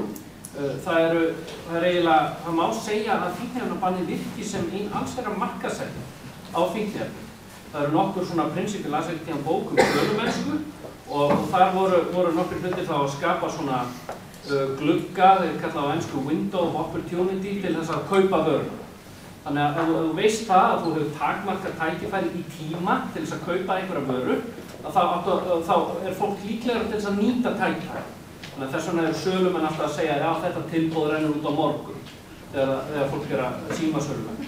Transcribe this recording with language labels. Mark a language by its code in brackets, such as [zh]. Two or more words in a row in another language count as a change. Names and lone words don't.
[is] Það er eiginlega, það má segja að fíkniefnabannið virki sem ein allsherjar markaðssetning á fíkniefnum. Það eru nokkur svona prinsippi, las ekki tíðan bók sölumennsku og þar voru nokkur hlutir þá að skapa svona glugga, þeir kalla á ensku [en] window of opportunity [is] til þess að kaupa vöruna. Þannig að ef þú veist það að þú hefur takmarkað tækifæri í tíma til þess að kaupa einhverja vöru, þá er fólk líklegra til þess að nýta tækifæri. Þannig að þess vegna eru sölumenn alltaf að segja að þetta tilboð rennur út á morgun þegar fólk er að síma sölumenn.